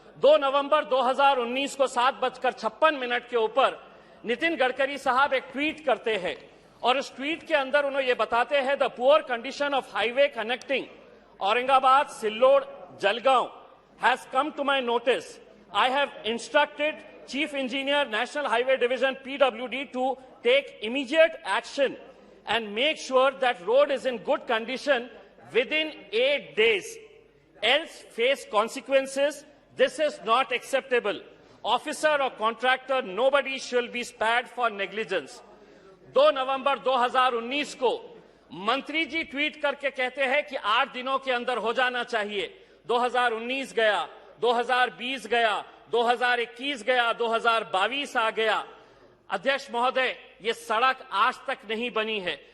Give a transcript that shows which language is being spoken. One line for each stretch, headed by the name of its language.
Hindi: 2 नवंबर 2019 को 7:56 के ऊपर नितिन गडकरी साहब एक ट्वीट करते हैं और उस ट्वीट के अंदर उन्होंने ये बताते हैं,
English: The poor condition of highway connecting Aurangabad Sillod Jalgaon has come to my notice. I have instructed Chief Engineer, National Highway Division, PWD, to take immediate action and make sure that road is in good condition within 8 days. Else face consequences. This is not acceptable. Officer or contractor, nobody shall be spared for negligence.
Hindi: 2 नवंबर 2019 को मंत्री जी tweet करके कहते हैं कि 8 दिनों के अंदर हो जाना चाहिए। 2019 गया, 2020 गया, 2021 गया, 2022 आ गया। अध्यक्ष महोदय, ये सड़क आज तक नहीं बनी है।